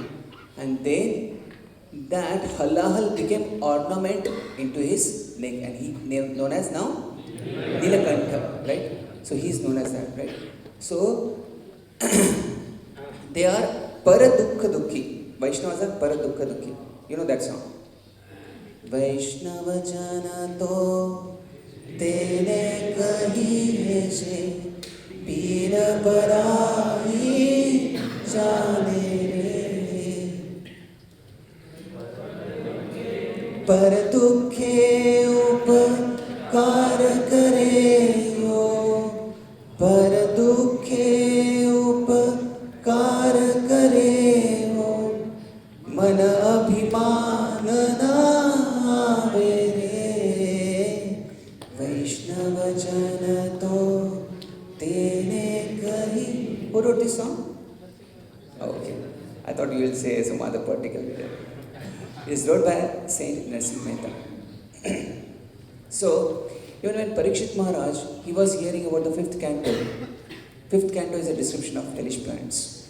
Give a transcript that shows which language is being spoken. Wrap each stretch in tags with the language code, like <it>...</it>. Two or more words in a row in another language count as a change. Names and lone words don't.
<en>And then that halahal became ornament into his neck, and he known as now Nilakantha, right? So he is known as that, right? So they are</en> <sa>परदुःख दुःखी.</sa> <en>Vaishnavas are</en> <sa>परदुःख दुःखी.</sa> <gu>You know that song? વૈષ્ણવ જન તો તેને કહી હૈ સે પીર પરાઈ જાણે રે પર દુઃખે ઉપકાર કરે હો પર દુઃખે ઉપકાર કરે હો મન અભિમાન ના આવે રે વૈષ્ણવ જન તો તેને કહી.</gu> <en>Who wrote this song? Okay, I thought you will say some other particular video. It is wrote by Saint Narsimha Mehta. So, even when Parikshit Maharaj, he was hearing about the fifth canto. Fifth canto is a description of hellish planets.</en>